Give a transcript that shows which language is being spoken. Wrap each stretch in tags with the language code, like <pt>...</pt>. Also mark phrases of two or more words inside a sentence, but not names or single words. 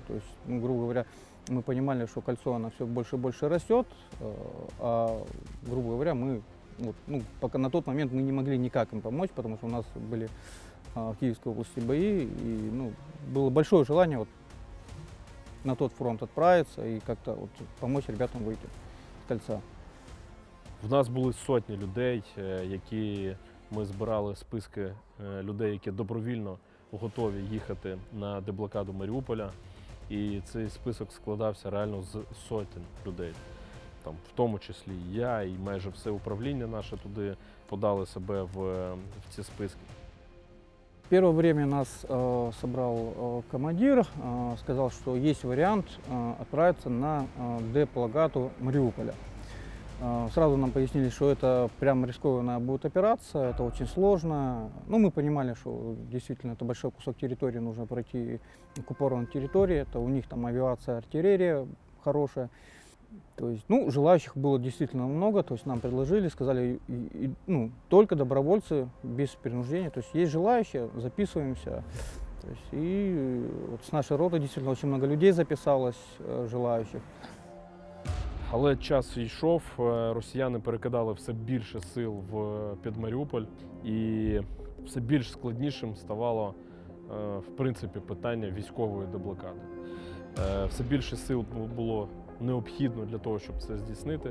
<ru>То есть, ну, грубо говоря, мы понимали, что кольцо, оно все больше и больше растет, а, грубо говоря, мы, вот, ну, пока на тот момент мы не могли никак им помочь, потому что у нас были в Киевской области бои, и, ну, было большое желание вот на тот фронт отправиться и как-то вот помочь ребятам выйти</ru> <uk>з кольця. В нас були сотні людей, які ми збирали списки людей, які добровільно готові їхати на деблокаду Маріуполя. І цей список складався реально з сотень людей. Там, в тому числі і я, і майже все управління наше туди подали себе в ці списки.</uk> <ru>Первое время нас собрал командир, сказал, что есть вариант отправиться на деблокаду Мариуполя. Сразу нам пояснили, что это прям рискованная будет операция, это очень сложно. Ну, мы понимали, что действительно это большой кусок территории, нужно пройти оккупированной территории, это у них там авиация, артиллерия хорошая. То есть, ну, желающих было действительно много, то есть нам предложили, сказали, ну, только добровольцы, без принуждения, то есть есть желающие, записываемся. То есть, и вот с нашей роты действительно очень много людей записалось, желающих.</ru> <uk>Але час йшов, росіяни перекидали все більше сил під Маріуполь, і все більш складнішим ставало, в принципі, питання військової деблокади. Все більше сил було необхідно для того, щоб це здійснити.</uk>